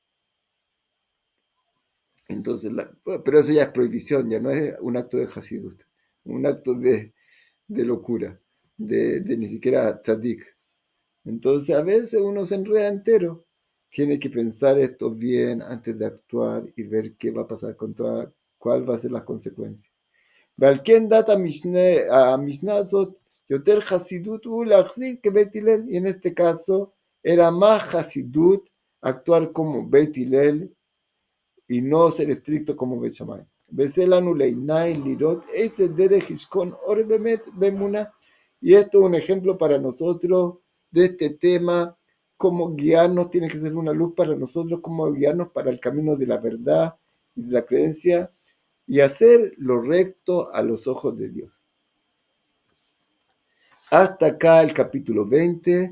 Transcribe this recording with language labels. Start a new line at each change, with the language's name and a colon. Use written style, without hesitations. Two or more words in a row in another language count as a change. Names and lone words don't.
Spanish: Entonces, pero eso ya es prohibición, ya no es un acto de hasidut, un acto de locura, de ni siquiera tzadik. Entonces a veces uno se enreda entero. Tiene que pensar esto bien antes de actuar y ver qué va a pasar con cuál va a ser las consecuencias.
Hebrew: ועל כן דת המשנה הזאת יותר חסידות הוא להחזיק כבית הלל.
Spanish: Y en este caso era más חסידות actuar como בית הלל y no ser estricto como בית שמאי.
Hebrew: וזה לנו לעיניים לראות איזה דרך ישכון אור באמת באמונה.
Spanish: Y esto es un ejemplo para nosotros de este tema, cómo guiarnos, tiene que ser una luz para nosotros, cómo guiarnos para el camino de la verdad y de la creencia y hacer lo recto a los ojos de Dios. Hasta acá el capítulo 20.